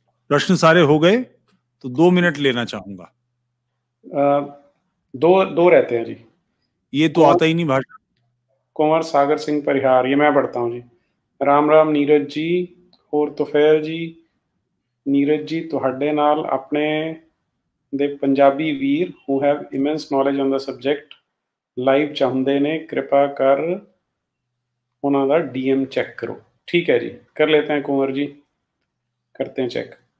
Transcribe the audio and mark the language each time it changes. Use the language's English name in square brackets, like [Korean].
[Hindi] प्रश्न सारे हो गए तो 2 मिनट लेना चाहूंगा। दो रहते हैं जी। ये तो आता ही नहीं भाषा। कुंवर सागर सिंह परिहार, ये मैं पढ़ता हूँ जी। राम राम नीरज जी और तुफैल जी। [Punjabi] नीरज जी ਤੁਹਾਡੇ ਨਾਲ ਆਪਣੇ ਦੇ ਪੰਜਾਬੀ ਵੀਰ [English] who have immense knowledge on the subject [Punjabi] live ਚਾਹੁੰਦੇ ਨੇ, [Hindi] कृपा कर [Punjabi] ਉਹਨਾਂ ਦਾ DM [Hindi] चेक करो। ठीक है जी, कर लेते हैं कुंवर जी, करते हैं चेक।